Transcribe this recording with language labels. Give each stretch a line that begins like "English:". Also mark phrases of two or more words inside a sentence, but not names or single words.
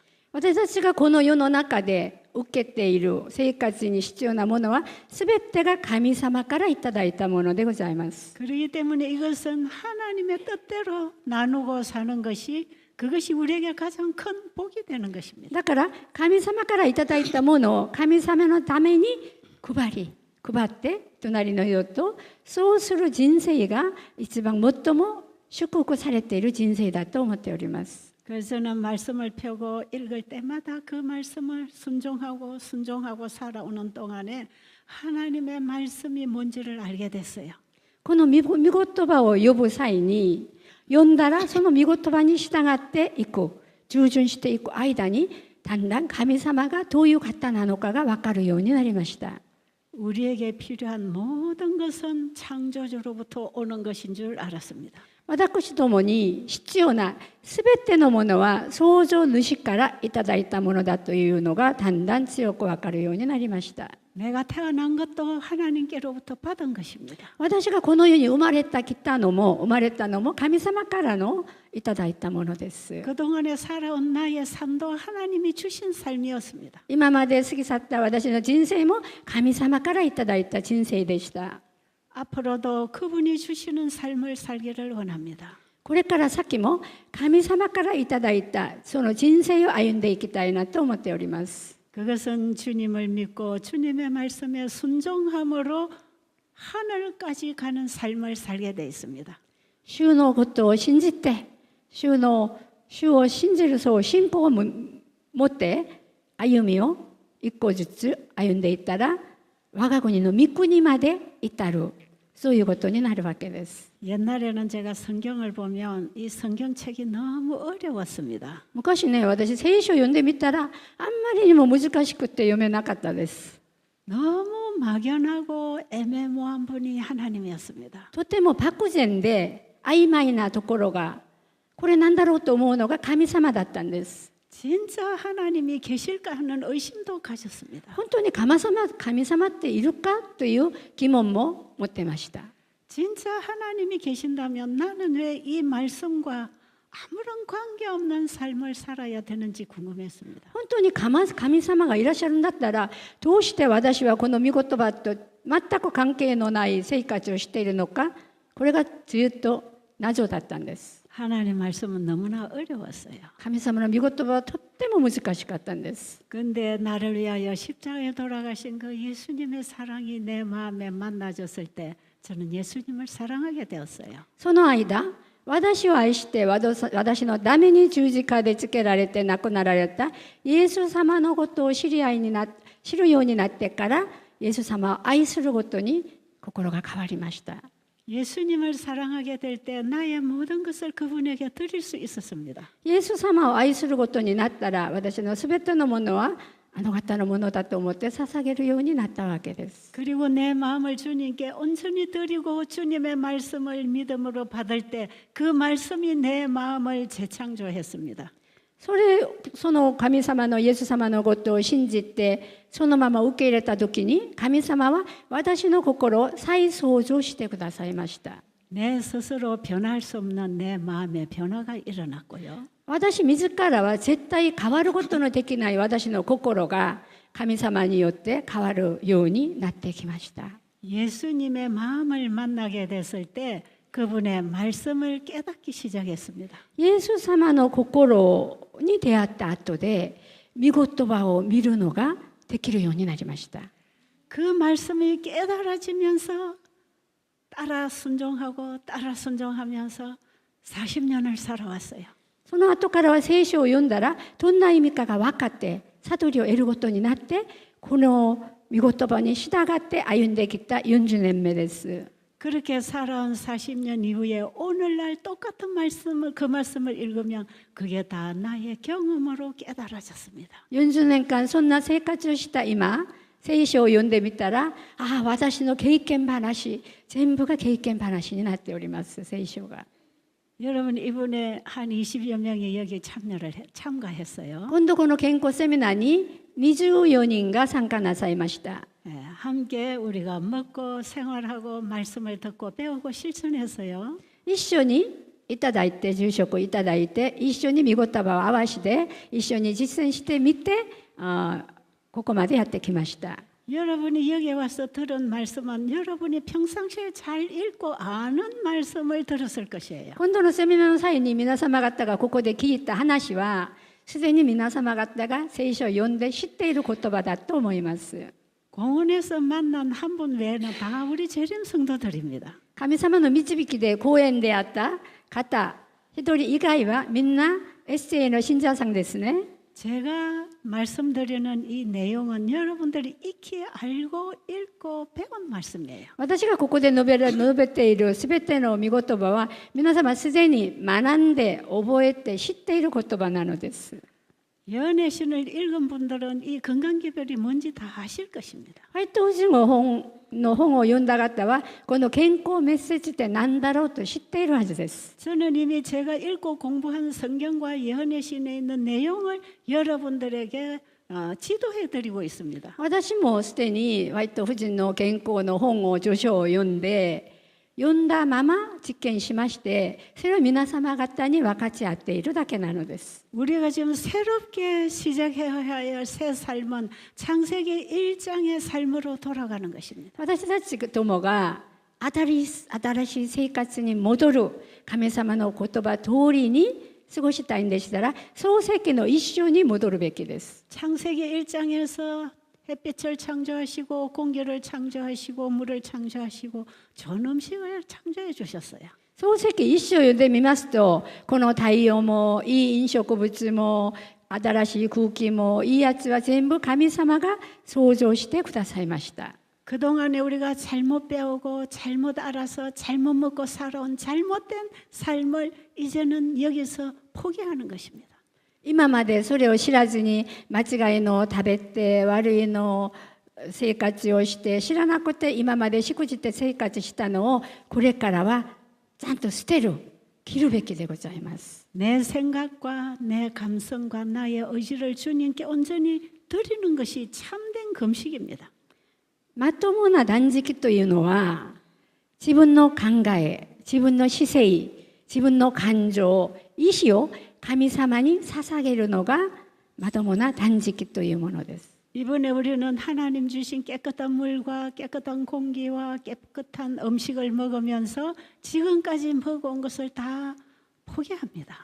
Japanese: 私たちがこの世の中で受けている生活に必要なものは全てが神様からいただいたものでございます。
Korean: 그렇기 때문에 이것은 하나님의 뜻대로 나누고 사는 것이 그것이 우리에게 가장 큰 복이 되는 것입니다.
Japanese: だから神様からいただいたものを神様のために配って隣の人とそうする人生が一番最も祝福されている人生だと思っております。
Korean: 그래서 저는 말씀을 펴고 읽을 때마다 그 말씀을 순종하고 살아오는 동안에 하나님의 말씀이 뭔지를 알게 됐어요.
Japanese: この御言葉を呼ぶ際に読んだらその御言葉に従っていく従順していく間にだんだん神様がどういう方なのかが分かるようになりました。
Korean: 우리에게 필요한 모든 것은 창조주로부터 오는 것인 줄 알았습니다.
Japanese: 私どもに必要なすべてのものは創造主からいただいたものだというのがだんだん強く分かるようになりました。
Korean: 내가 태어난 것도 하나님께로부터 받은 것입니다.
Japanese: 私がこの世に生まれたのも神様からのいただいたものです。
Korean: 그동안에 살아온 나의 삶도 하나님이 주신 삶이었습니다.
Japanese: 今まで過ぎ去った私の人生も神様からいただいた人生でした。
Korean: 앞으로도 그분이 주시는 삶을 살기를 원합니다.
Japanese: これから先も神様からいただいたその人生を歩んでいきたいなと思っております。
Korean: 그것은 주님을 믿고 주님의 말씀에 순종함으로 하늘까지 가는 삶을 살게 돼 있습니다.
Japanese: 主のことを信じて主を信じるそう信仰を持って歩みを一個ずつ歩んでいったら我が国の御国まで至るそういうことになるわけです。
Korean: 옛날에는 제가 성경을 보면 이 성경책이 너무 어려웠습니다.
Japanese: 昔ね、私聖書を読んでみたらあんまりにも難しくて読めなかったです。
Korean: 너무 막연하고 애매모호한 분이 하나님이었습니다.
Japanese: とても漠然で曖昧なところがこれなんだろうと思うのが神様だったんです。
Korean: 진짜 하나님이 계실까 하는 의심도 가졌습니다.
Japanese: 本当に神様っているかという疑問も持ってました。
Korean: 진짜 하나님이 계신다면 나는 왜 이 말씀과 아무런 관계없는 삶을 살아야 되는지 궁금했습니다.
Japanese: 本当に神様がいらっしゃるんだったらどうして私はこの御言葉と全く関係のない生活をしているのかこれがずっと謎だったんです。
Korean: 하나님 말씀은 너무나 어려웠어요.
Japanese: 神様の御言葉はとっても難しかったんです。
Korean: 근데 나를 위하여 십자가에 돌아가신 그 예수님의 사랑이 내 마음에 만나졌을 때 저는 예수님을 사랑하게 되었어요.
Japanese: その間、私を愛して私のために十字架でつけられて亡くなられたイエス様のことを知るようになってから、イエス様を愛することに心が変わりました。
Korean: 예수님을 사랑하게 될 때 나의 모든 것을 그분에게 드릴 수 있었습니다.
Japanese: イエス様を愛することになったら、私のすべてのものはあの方のものだと思って捧げるようになったわけです。
Korean: 그리고 내 마음을 주님께 온전히 드리고 주님의 말씀을 믿음으로 받을 때 그 말씀이 내 마음을 재창조했습니다.
Japanese: その神様のイエス様のことを信じてそのまま受け入れた時に、神様は私の心を再創造してくださいました。
Korean: 내 스스로 변할 수 없는 내 마음의 변화가 일어났고요.
Japanese: 私自らは絶対変わることのできない私の心が神様によって変わるようになってきました。
Korean: 예수님의 마음을 만나게 됐을 때 그분의 말씀을 깨닫기 시작했습니다.
Japanese: イエス様の心に出会った後で御言葉を見るのができるようになりました。
Korean: 그 말씀이 깨달아지면서 따라 순종하면서 40년을 살아왔어요.
Japanese: その後からは聖書を読んだらどんな意味かが分かって悟りを得ることになって、この御言葉に従って歩んできた40年目です。
Korean: 그렇게 살아온 40년 이후에 오늘날 똑같은 그 말씀을 읽으면 그게 다 나의 경험으로 깨달아졌습니다.
Japanese: 40 年間そんな生活をした今、聖書を読んでみたら、ああ、私の経験話、全部が経験話になっております、聖書が。
Korean: 여러분, 이번에 한 20여 명이 여기 참가했어요.
Japanese: 今度この健康セミナーに24人が参加なさいました。
Korean: 함께 우리가 먹고 생활하고 말씀을 듣고 배우고 실천했어요.
Japanese: 一緒にいただいて、住職をいただいて、一緒に御言葉を合わせて、一緒に実践してみて、ここまでやってきました。
Korean: 여러분이 여기 와서 들은 말씀은 여러분이 평상시에 잘 읽고 아는 말씀을 들었을 것이에요.
Japanese: 今度のセミナーの際に皆様方がここで聞いた話は、すでに皆様方が聖書を読んで知っている言葉だと思います。
Korean: 공원에서 만난 한 분 외에는 다 우리 재림 성도들입니다.
Japanese: 神様の導きで講演であった方一人以外はみんなエッセイの信者さんですね。
Korean: 제가 말씀드리는 이 내용은 여러분들이 익히 알고 읽고 배운 말씀이에요.
Japanese: 私がここで述べているすべての御言葉は皆様すでに学んで覚えて知っている言葉なのです。
Korean: 연애신을 읽은 분들은 이 건강기별이 뭔지 다 아실 것입니다.
Japanese: ホワイト夫人の本を読んだ方はこの健康メッセージって何だろうと知っているはずです。
Korean: 저는 이미 제가 읽고 공부한 성경과 연애신에 있는 내용을 여러분들에게 지도해 드리고 있습니다.
Japanese: 私もすでにホワイト夫人の健康の本を著書を読んだまま実験しまして、それを皆様方に分かち合っているだけなのです。
Korean: 우리가 지금 새롭게 시작해야 할 새 삶은 창세기 1장의 삶으로 돌아가는 것입니다.
Japanese: 私たちどもが新しい生活に戻る神様の言葉通りに過ごしたいんでしたら、創世記の一章に戻るべきです。
Korean: 창세기 1장에서 햇빛을 창조하시고 공기를 창조하시고 물을 창조하시고 전 음식을 창조해 주셨어요.
Japanese: 創世記一章を読んでみますと、この太陽もいい飲食物も新しい空気もいいやつは全部神様が創造してくださいました。
Korean: 그동안에 우리가 잘못 배우고 잘못 알아서 잘못 먹고 살아온 잘못된 삶을 이제는 여기서 포기하는 것입니다.
Japanese: 今までそれを知らずに間違いの食べて悪いの生活をして知らなくて今までしくじって生活したのをこれからはちゃんと捨てる切るべきでございます。
Korean: 내 생각과 내 감성과 나의 의지를 주님께 온전히 드리는 것이 참된 금식입니다.
Japanese: まともな断食というのは自分の考え、自分の姿勢、自分の感情、意志を神様に捧げるのがまともな断食というものです。
Korean: 이번에 우리는 하나님 주신 깨끗한 물과 깨끗한 공기와 깨끗한 음식을 먹으면서 지금까지 먹어온 것을 다 포기합니다.